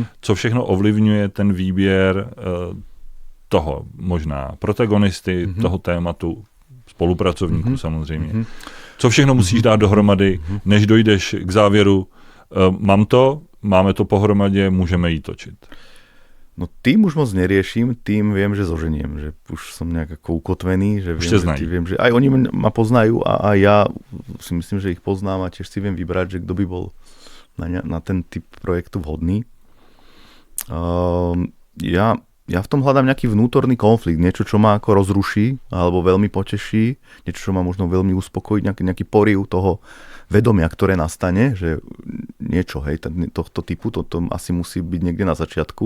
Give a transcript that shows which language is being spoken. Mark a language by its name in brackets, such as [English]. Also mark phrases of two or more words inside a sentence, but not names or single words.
[Czech] Co všechno ovlivňuje ten výběr toho možná protagonisty, toho tématu, spolupracovníků samozřejmě. Co všechno musíš dát dohromady, než dojdeš k závěru, máme to pohromadě, můžeme jít točit. [Slovak] No tým už moc neriešim, tým viem, že zoženiem, že už som nejak ako ukotvený, že viem, že aj oni ma poznajú a ja si myslím, že ich poznám a tiež si viem vybrať, že kto by bol na ten typ projektu vhodný. Ja v tom hľadám nejaký vnútorný konflikt, niečo, čo ma ako rozruší alebo veľmi poteší, niečo, čo ma možno veľmi uspokojí, nejaký poriv toho vedomia, ktoré nastane, že niečo, hej, tohto typu, to asi musí byť niekde na začiatku.